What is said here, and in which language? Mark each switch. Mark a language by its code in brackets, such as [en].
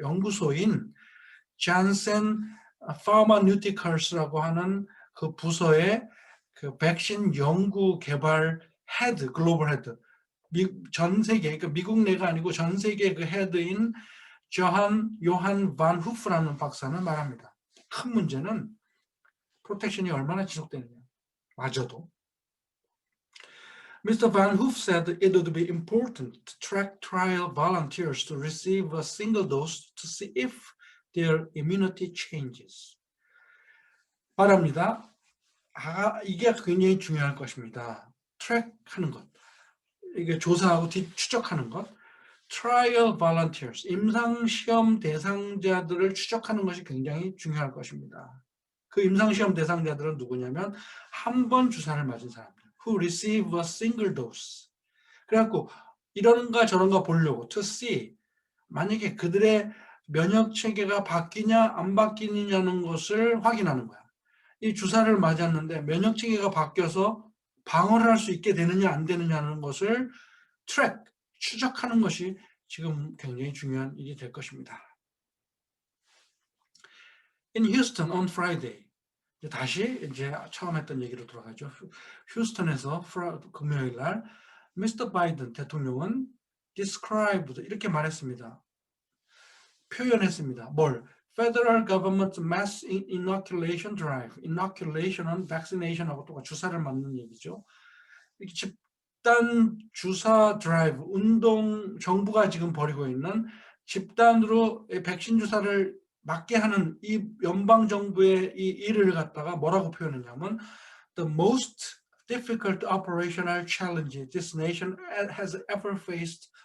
[ko] 연구소인 Janssen Pharmaceuticals라고 하는 그 부서의 그 백신 연구 개발 헤드, 글로벌 헤드, 전 세계, 그러니까 미국 내가 아니고 전 세계 그 헤드인 요한 반 후프라는 박사는 말합니다. 큰 문제는 프로텍션이 얼마나 지속되느냐. 맞아도. Mr. [en] Van Hoof said it would be important to track trial volunteers to receive a single dose to see if their immunity changes. [ko] 말합니다. 이게 굉장히 중요할 것입니다. 트랙하는 것. 이게 조사하고 추적하는 것. [en] Trial volunteers, [ko] 임상시험 대상자들을 추적하는 것이 굉장히 중요할 것입니다. 그 임상시험 대상자들은 누구냐면 한 번 주사를 맞은 사람들. [en] Who receive a single dose. [ko] 그래갖고 이런가 저런가 보려고 [en] to see [ko] 만약에 그들의 면역 체계가 바뀌냐 안 바뀌느냐는 것을 확인하는 거야. 이 주사를 맞았는데 면역 체계가 바뀌어서 방어를 할 수 있게 되느냐 안 되느냐는 것을 트랙, 추적하는 것이 지금 굉장히 중요한 일이 될 것입니다. [en] In Houston on Friday. [ko] 다시 이제 처음 했던 얘기로 돌아가죠. 휴스턴에서 금요일 날 미스터 바이든 대통령은 described 이렇게 말했습니다. 표현했습니다. 뭘? [en] Federal Government Mass Inoculation Drive. [ko] Inoculation은 vaccination하고 똑같이 주사를 맞는 얘기죠. 이렇게 집단 주사 드라이브, 운동, 정부가 지금 벌이고 있는 집단으로 백신 주사를 맞게 하는 이 연방 정부의 이 일을 갖다가 뭐라고 표현했냐면 [en] the most difficult operational challenge this nation has ever faced